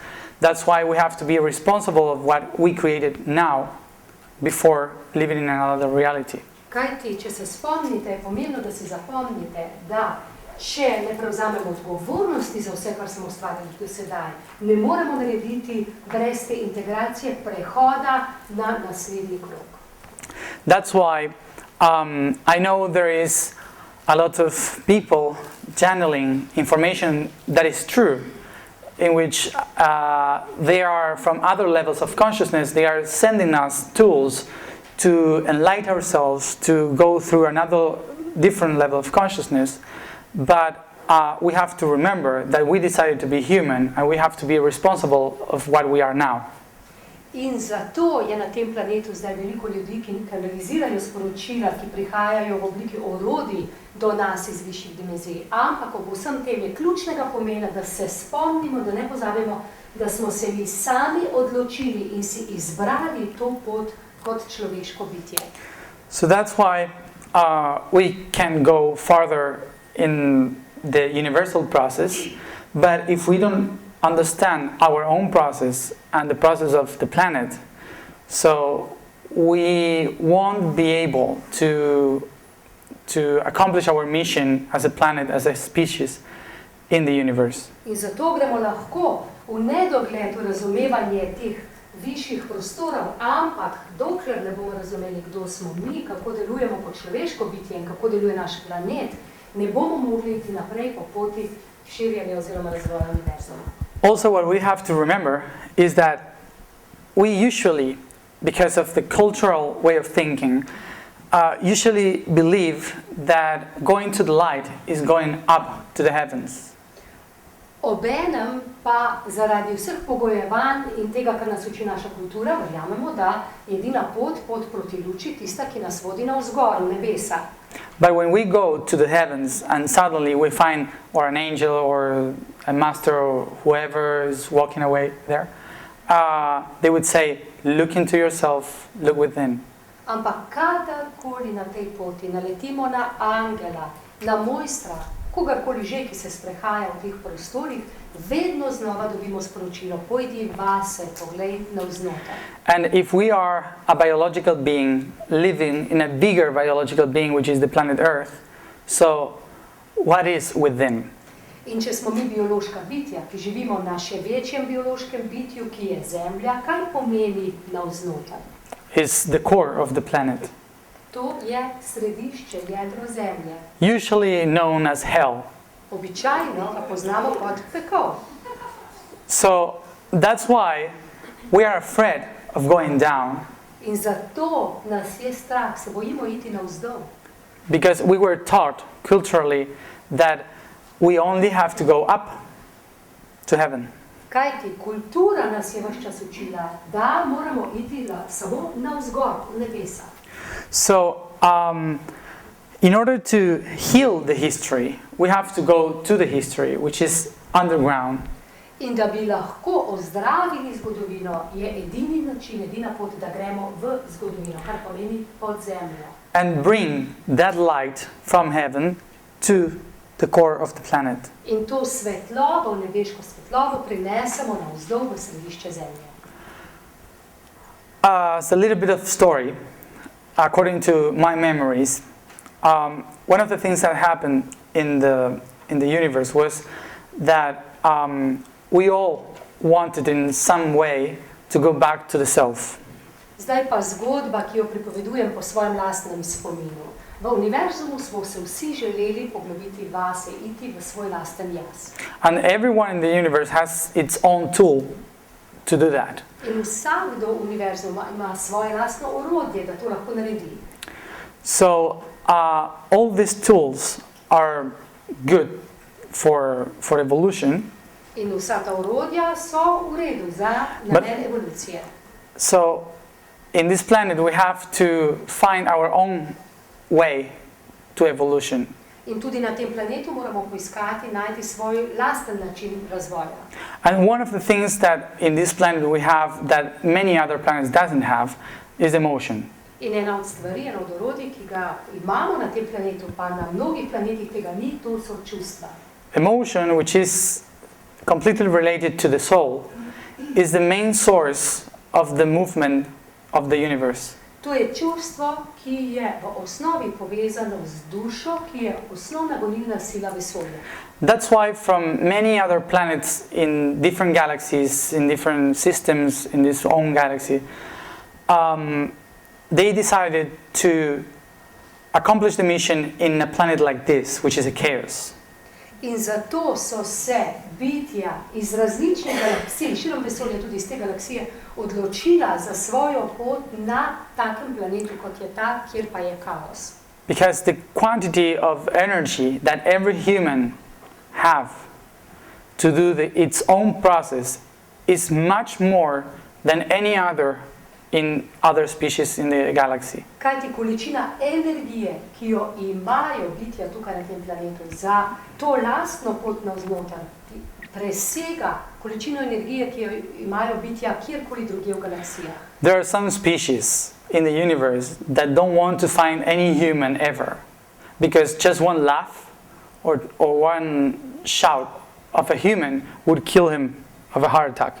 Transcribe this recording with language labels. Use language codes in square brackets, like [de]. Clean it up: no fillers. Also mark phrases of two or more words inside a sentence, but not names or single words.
[en] That's why we have to be responsible of what we created now before living in another reality. [sl] Kajti, če se spomnite, je pomembno, da si zapomnite, da če ne prevzamemo odgovornosti za vse, kar smo ustvarili do sedaj, ne moremo narediti brez te integracije prehoda na naslednji krog. [en] That's why I know there is a lot of people channeling information that is true, in which they are from other levels of consciousness, they are sending us tools to enlighten ourselves, to go through another different level of consciousness. But we have to remember that we decided to be human and we have to be responsible of what we are now. [sl] In zato je na tem planetu zdaj veliko ljudi, ki kanalizirajo sporočila, ki prihajajo v obliki orodij do nas iz višjih dimenzij. Ampak ob vsem tem je ključnega pomena, da se spomnimo, da ne pozabimo, da smo se mi sami odločili in si izbrali to pot kot človeško bitje. [en] So that's why we can go farther in the universal process, but if we don't understand our own process and the process of the planet, so we won't be able to accomplish our mission as a planet, as a species in the universe. [sl] In zato gremo lahko v nedogled v razumevanje teh višjih prostorov, ampak dokler ne bomo razumeli, kdo smo mi, kako delujemo kot človeško bitje in kako deluje naš planet, ne bomo mogli iti naprej po poti širjenja oziroma razvoja univerzuma. [en] Also, what we have to remember is that we usually, because of the cultural way of thinking, usually believe that going to the light is going up to the heavens. [sl] Obenem pa zaradi vseh pogojevanj in tega, kar nas uči naša kultura, verjamemo, da je edina pot proti luči, tista, ki nas vodi navzgor, v nebesa. [en] But when we go to the heavens and suddenly we find or an angel or a master or whoever is walking away there, they would say, look into yourself, look within. [sl] Ampak kadarkoli na tej poti naletimo na angela, na mojstra, kogarkoli že, ki se sprehaja v teh prostorih, vedno znova dobimo sporočilo, pojdi vase, poglej navznoter. [en] And if we are a biological being living in a bigger biological being, which is the planet Earth, so what is within? [sl] In če smo mi biološka bitja, ki živimo v še večjem biološkem bitju, ki je Zemlja, kaj pomeni navznoter? [en] Is the core of the planet. [sl] To je središče, jedro Zemlje. [en] Usually known as hell. [sl] Običajno ga poznamo kot pekel. [en] So that's why we are afraid of going down. [sl] In zato nas je strah, se bojimo iti navzdol. [en] Because we were taught culturally that we only have to go up to heaven. [sl] Kajti kultura nas je ves čas učila, da moramo iti samo navzgor, v nebesa. [en] So, in order to heal the history, we have to go to the history, which is underground. [sl] In da bi lahko ozdravili zgodovino, je edini način, edina pot, da gremo v zgodovino, kar pomeni pod zemljo. [en] And bring that light from heaven to the core of the planet. [sl] In to svetlobo, nebeško svetlobo, prinesemo navzdol v središče zemlje. [en] It's a little bit of story, according to my memories. One of the things that happened in the universe was that we all wanted in some way to go back to the self. [sl] Zdaj pa zgodba, ki jo pripovedujem po svojem lastnem spominu. V univerzumu smo se vsi želeli poglobiti vase, iti v svoj lasten jaz. [en] And everyone in the universe has its own tool to do that. [sl] In vsakdo v univerzumu ima svoje lastno orodje, da to lahko naredi. [en] So all these tools are good for evolution. [sl] In vsa ta orodja so v redu za namen evolucije. [en] So in this planet we have to find our own way to evolution. [sl] In tudi na tem planetu moramo poiskati, najti svoj lasten način razvoja. [en] And one of the things that in this planet we have that many other planets doesn't have is emotion. [sl] In ena od stvari, eno od orodij, ki ga imamo na tem planetu, pa na mnogih planetih tega ni, to so čustva. [en] Emotion, which is completely related to the soul, is the main source of the movement of the universe. [sl] To je čustvo, ki je v osnovi povezano z dušo, ki je osnovna gonilna sila vesolja. [en] That's why from many other planets in different galaxies, in different systems in this own galaxy, they decided to accomplish the mission in a planet like this, which is a chaos. [sl] In zato so se bitja iz različnih galaksij, širom vesolja, tudi iz te galaksije, odločila za svojo pot na takem planetu, kot je ta, kjer pa je kaos. [en] Because the quantity of energy that every human have to do its own process is much more than any other in other species in the galaxy. [sl] Kajti količina energije, ki jo imajo bitja tukaj na tem planetu za to lastno pot navznoter, presega količino energije, ki jo imajo bitja kjerkoli drugje v galaksijah. [en] There are some species in the universe that don't want to find any human ever, because just one laugh or one shout of a human would kill him of a heart attack.